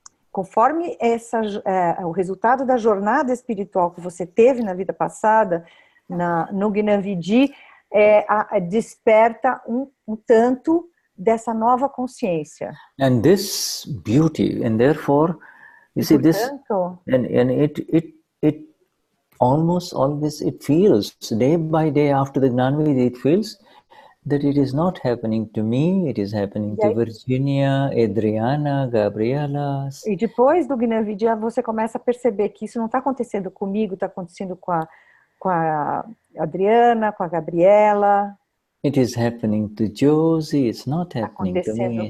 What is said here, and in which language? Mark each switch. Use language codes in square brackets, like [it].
[pt] Conforme o resultado da jornada espiritual que você teve na vida passada, no Gnan Vidhi, desperta um tanto dessa nova consciência. [en] And this beauty, and therefore, you see this, and it almost always, it feels, day by day after the Gnan Vidhi, it feels that it is not happening to me, it is happening to Virginia, Adriana, Gabriela. [pt] E depois do Gnan Vidhi, você começa a perceber que isso não está acontecendo comigo, está acontecendo com a Adriana, com a Gabriela. [en] It is happening to Josie, it's not happening to me.